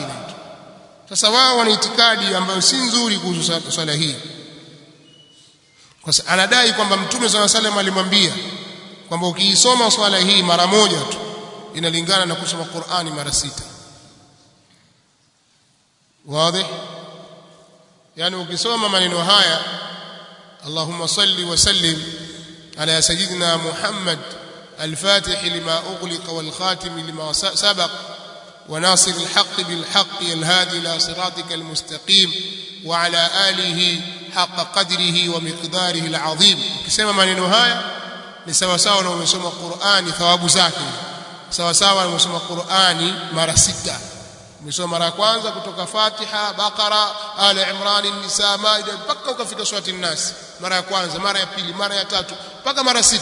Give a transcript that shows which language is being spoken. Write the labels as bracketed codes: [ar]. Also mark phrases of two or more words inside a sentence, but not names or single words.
[sw] Sasa wao wana itikadi ambayo si nzuri kuhusu swala hii, kwa sababu anadai kwamba Mtume [ar] صلى الله عليه وسلم [sw] alimwambia kwamba ukiisoma swala hii mara moja tu inalingana na kusoma Qur'ani mara 6. Wazi? Yani ukisoma maneno haya, [ar] اللهم صل وسلم على سيدنا محمد الفاتح لما أغلق والخاتم لما سبق وناصر الحق بالحق الهادي إلى صراطك المستقيم وعلى آله حق قدره ومقداره العظيم. [sw] Ukisema maneno haya ni sawa sawa na umesoma Qur'ani, thawabu zake sawa sawa na umesoma Qur'ani mara 6. Umesoma mara ya kwanza kutoka Fatiha, Baqara, Ali Imran, Nisa, Maida mpaka ukafika surati An-Nas, mara ya kwanza, mara ya pili, mara ya tatu, mpaka mara 6.